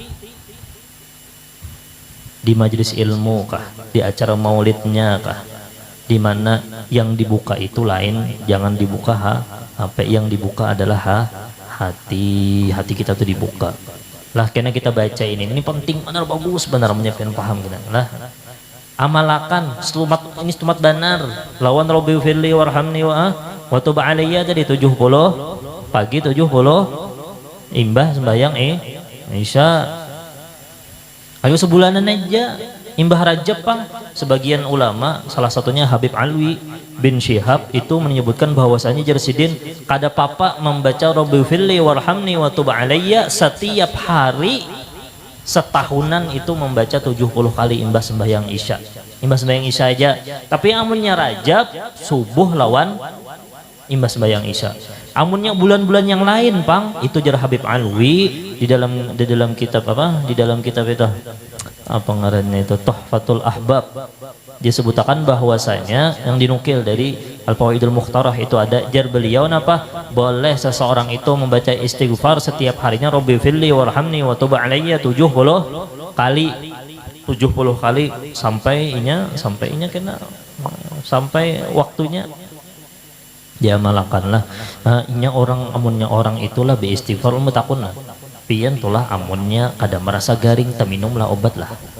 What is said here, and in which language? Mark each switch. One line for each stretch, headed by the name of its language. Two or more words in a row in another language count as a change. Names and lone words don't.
Banjar: Di majelis ilmu kah, di acara maulidnya kah, di mana yang dibuka itu lain, jangan dibuka HP, yang dibuka adalah hati kita tuh dibuka lah. Karena kita baca ini penting benar, bagus benar, menyampaikan paham kita lah. Amalakan ini stumat benar, lawan
Arabic: رب اغفر لي وارحمني وتب علي
Banjar: tadi 70 pagi, 70 imbah sembahyang Isya. Ayo sebulanan aja imbah Rajab pang. Sebagian ulama, salah satunya Habib Alwi bin Syihab itu menyebutkan bahwasanya Jersidin kada papa membaca
Arabic: رب اغفر لي وارحمني وتب علي
Banjar: setiap hari setahunan, itu membaca 70 kali imbah sembahyang Isya. Imbah sembahyang Isya aja. Tapi amunnya Rajab subuh lawan imbah sembahyang Isya. Amunnya bulan-bulan yang lain pang, itu jar Habib Alwi di dalam kitab apa? Di dalam kitab itu apa ngarannya itu, Tuhfatul Ahbab. Dia sebutkan bahwasanya yang dinukil dari Al-Fawaidul Mukhtarah itu ada jar beliau apa? Boleh seseorang itu membaca istighfar setiap harinya
Arabic: رب اغفر لي وارحمني وتب علي
Banjar: 70 kali. 70 kali sampai inya kena sampai waktunya diamalkanlah. Inya amunnya orang itulah beristighfar takun lah. Pian tulah amunnya kada merasa garing, taminumlah obat lah.